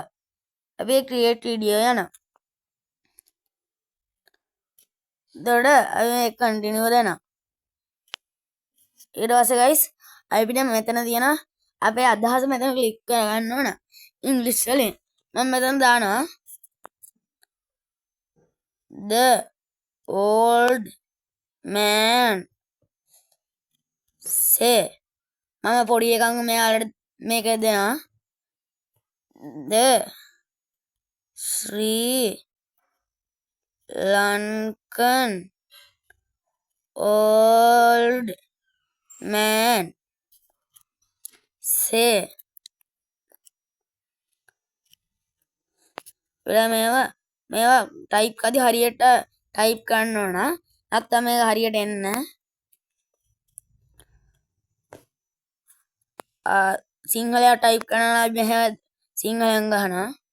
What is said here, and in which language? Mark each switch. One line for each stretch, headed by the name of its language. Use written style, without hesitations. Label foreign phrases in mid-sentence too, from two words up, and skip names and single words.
Sinhala: අපි
English: create video
Sinhala: යනවා. එතකොට අපි මේ continue දෙනවා. ඊට පස්සේ guys අපිට මෙතන තියෙන අපේ අදහස මෙතන ක්ලික් කරගන්න ඕන. ඉංග්‍රීසි වලින් මම මෙතන දානවා
English: the old man
Sinhala: say මම පොඩි එකක් මෙයාලට මේක දෙනවා
English: the Sri Lankan old man say
Sinhala: මේවා ටයිප් කරද්දි හරියට ටයිප් කරන්න ඕන. නැත්නම් මේක හරියට එන්නේ නැහැ. සිංහලයට ටයිප් කරනවා මෙහෙම සිංහලෙන් ගහනවා.